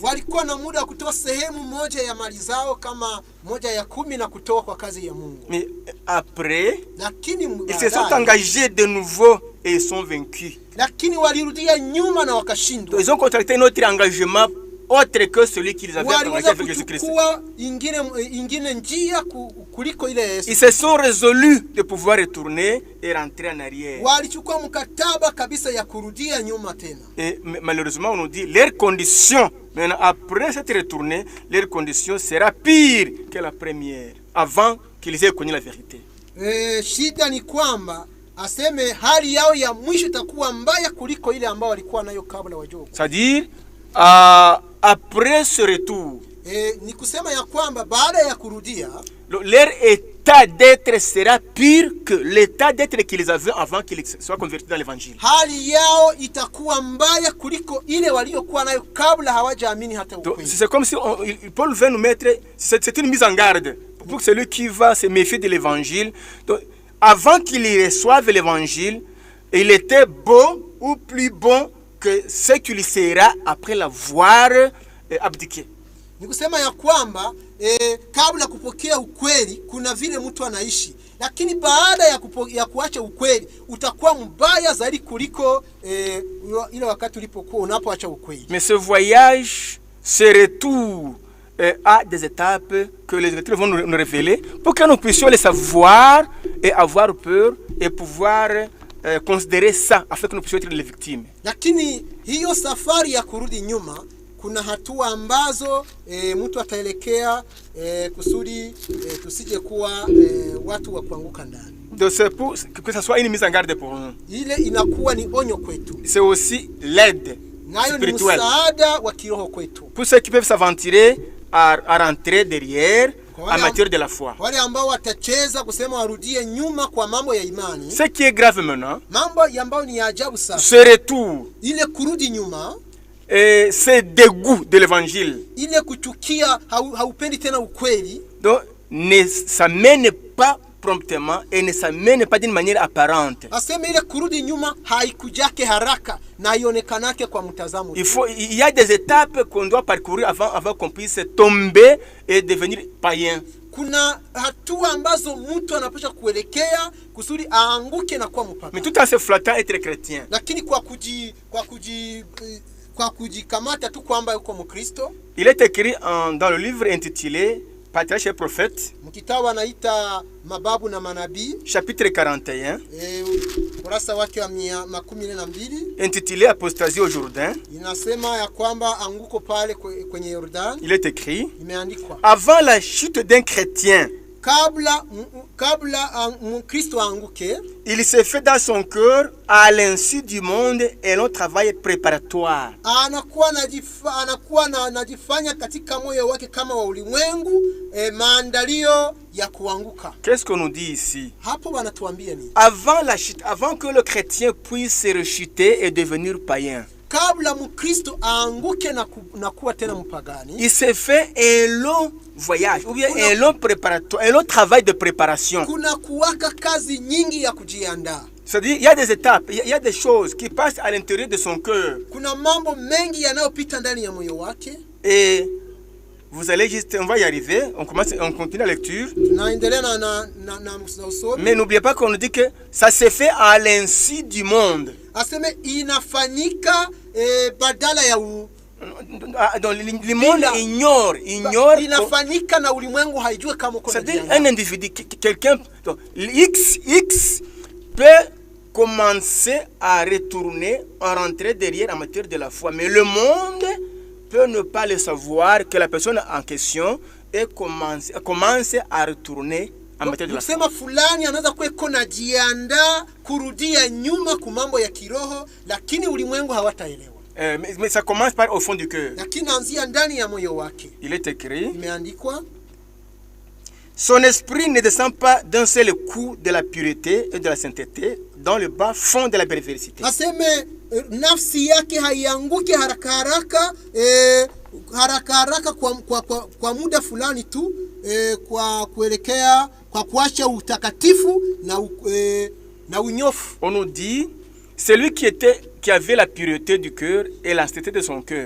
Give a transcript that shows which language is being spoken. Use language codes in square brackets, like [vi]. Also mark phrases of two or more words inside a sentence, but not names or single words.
[sw] Walikuwa na muda kutoa sehemu moja ya mali zao kama moja ya 10 na kutoa kwa kazi ya Mungu. [fr] Mais après, [sw] lakini [fr] ils se sont engagés de nouveau et ils sont vaincus. [sw] Lakini walirudia nyuma na wakashindwa. [fr] Ils ont contracté un autre engagement autre que celui qu'ils avaient engagé avec Jésus-Christ. Ils se sont résolus de pouvoir retourner et rentrer en arrière. Et malheureusement, on nous dit leurs conditions, maintenant après cette retournée, leurs conditions sera pire que la première, avant qu'ils aient connu la vérité. [sw] Shida ni kwamba aseme hali yao ya mwisho itakuwa mbaya kuliko ile ambao walikuwa nayo kabla wajue. [fr] C'est-à-dire après ce retour, [sw] ni kusema ya kwamba baada ya kurudia, [fr] leur état d'être sera pire que l'état d'être qu'ils avaient avant qu'ils soient convertis dans l'évangile. [sw] Hali yao itakuwa mbaya kuliko ile waliokuwa nayo kabla hawajaamini hata ukweli. [fr] C'est comme si Paul veut nous mettre, c'est une mise en garde pour celui qui va se méfier de l'évangile. Donc, avant qu'il reçoive l'évangile, il était bon ou plus bon que ce qu'il sera après l'avoir abdiqué. [sw] Ni kusema ya kwamba kabla kupokea ukweli kuna vile mtu anaishi, lakini baada ya kuacha ukweli utakuwa mbaya zaidi kuliko ile wakati ulipokuwa unapoacha ukweli. [fr] Mais ce voyage, ce retour a des étapes que les Écritures vont nous révéler pour que nous puissions les savoir et avoir peur et pouvoir considérer ça afin que nous puissions être les victimes. [sw] Lakini hiyo safari ya kurudi nyuma kuna hatua ambazo mtu ataelekea kusudi tusije kuwa watu wa kuanguka ndani. [fr] Donc c'est pour que ça soit une mise en garde pour nous. [sw] Ile inakuwa ni onyo kwetu. [fr] C'est aussi l'aide spirituelle. [sw] Msaada wa kiroho kwetu. [fr] Pour ceux qui peuvent s'aventurer à rentrer derrière en matière de la foi. [sw] Wale ambao watacheza kusema warudie nyuma kwa mambo ya imani. [fr] Ce qui est grave maintenant, [sw] mambo ambayo ni ajabu sana. [fr] Ce retour, [sw] ile kurudi nyuma, [fr] ce dégoût de l'évangile, [sw] ile kuchukia haupendi tena ukweli, [fr] donc ne s'amène pas promptement et ne s'amène pas d'une manière apparente. [sw] Aseme ile kurudi nyuma haikujake haraka na ionekanake kwa mtazamo. [fr] Il y a des étapes qu'on doit parcourir avant qu'on puisse tomber et devenir païen. [sw] Kuna hatua ambazo mtu anapaswa kuelekea kusudi aanguke na kuwa mpaka. [fr] Mais tout en se flattant être chrétien. [sw] Lakini kwa kujikamata tu kwamba yuko Mkristo. [fr] Il est écrit dans le livre intitulé Patriarche et Prophète, [sw] mkitabu anaita Mababu na Manabii, [fr] chapitre 41, [sw] kurasa wake wa 12, [fr] intitulé Apostasie au Jourdain. [sw] Inasema ya kwamba anguko pale kwenye Yordan. [fr] Il est écrit, [sw] imeandikwa, [fr] avant la chute d'un chrétien, [sw] kabla Mkristo anguke, [fr] il se fait dans son cœur à l'insu du monde et un travail préparatoire. [sw] Anakuwa anajifanya katika moyo wake kama wa ulimwengu, maandalio ya kuanguka. [fr] Qu'est-ce qu'on nous dit ici? [sw] Hapo wanatuambia nini? [fr] Avant la chute, avant que le chrétien puisse se rechuter et devenir païen, [sw] kabla Mkristo aanguke na kuwa tena mpagani, [fr] il se fait un long voyage ou bien un long préparatoire, un long travail de préparation. [sw] Kuna kuwaka kazi nyingi ya kujiandaa. [fr] C'est-à-dire, il y a des étapes, il y a des choses qui passent à l'intérieur de son cœur. [sw] Kuna mambo mengi yanayopita ndani ya moyo wake. [fr] Et vous allez juste, on va y arriver, on continue la lecture. Mais n'oubliez pas qu'on nous dit que ça se fait à l'insu du monde. [sw] Aseme inafanyika badala ya [fr] donc le monde ignore [sw] inafanyika na ulimwengu haijue kama uko. [fr] C'est-à-dire un individu, quelqu'un, X peut commencer à retourner, à rentrer derrière en matière de la foi, mais le monde peut ne pas le savoir que la personne en question et commence à retourner en matière de la foi. [sw] Kusema fulani anaweza kuwa iko najiandaa kurudia nyuma ku mambo ya kiroho, lakini ulimwengu hawataelewa. [fr] Mais ça commence par au fond du cœur. [sw] Lakini anzia ndani ya moyo wake. [fr] Il est écrit, [sw] Imeandikwa, [fr] son esprit ne descend pas d'un seul coup de la pureté et de la sainteté dans le bas fond de la perversité. [sw] Aseme nafsi yake haianguke haraka haraka kwa muda fulani tu, kwa kuelekea kwa kuacha utakatifu na unyofu. [fr] On nous dit, celui qui avait la pureté du cœur et la sainteté de son cœur.